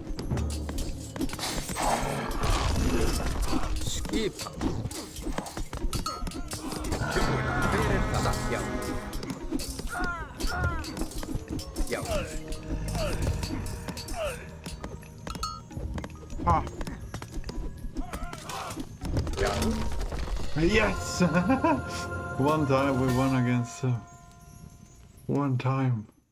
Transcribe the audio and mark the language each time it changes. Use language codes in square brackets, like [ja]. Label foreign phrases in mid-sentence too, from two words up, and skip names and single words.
[is] Skipan. Tilbúin. Hver er það? Já. Já. Ah. Já. [en] Yes! One time we won against them. One time.